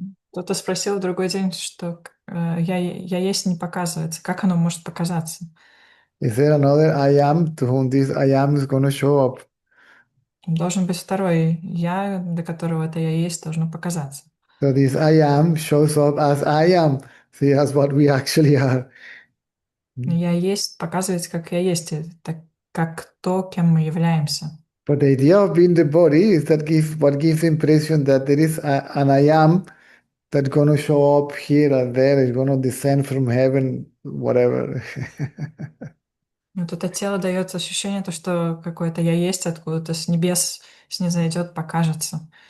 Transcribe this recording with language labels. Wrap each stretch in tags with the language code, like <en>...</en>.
<ru>Кто-то спросил в другой день, что я есть не показывается. Как оно может показаться?</ru> <en>Is there another I am to whom this I am is going to show up?</en> <ru>Должен быть второй я, до которого это я есть, должно показаться.</ru> <en>So this I am shows up as I am. See, as what we actually are.</en> <ru>Я есть показывается, как я есть, это как то, кем мы являемся.</ru> <en>But the idea of being the body is that what gives the impression that there is an I am that's going to show up here and there, is going to descend from heaven, whatever.</en> <ru>Вот это тело дает ощущение, то, что какое-то я есть откуда-то с небес снизойдет, покажется.</ru>